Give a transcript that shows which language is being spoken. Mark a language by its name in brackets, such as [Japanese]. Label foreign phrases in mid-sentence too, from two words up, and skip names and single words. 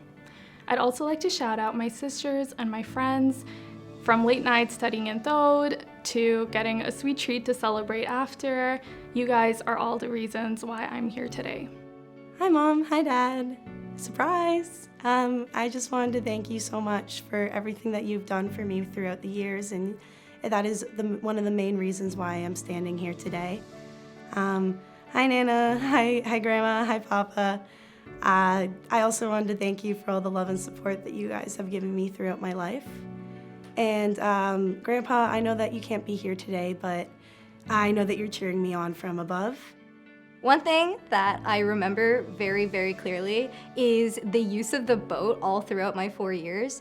[English] I'd also like to shout out my sisters and my friends, from late nights studying in Thode to getting a sweet treat to celebrate after. You guys are all the reasons why I'm here today. Hi Mom, hi Dad. Surprise! I just wanted to thank you so much for everything that you've done for me throughout the years, and that is one of the main reasons why I'm standing here today. Hi Nana, hi Grandma, hi Papa. I also wanted to thank you for all the love and support that you guys have given me throughout my life. And Grandpa, I know that you can't be here today, but I know that you're cheering me on from above. One thing that I remember very, very clearly is the use of the boat all throughout my 4 years.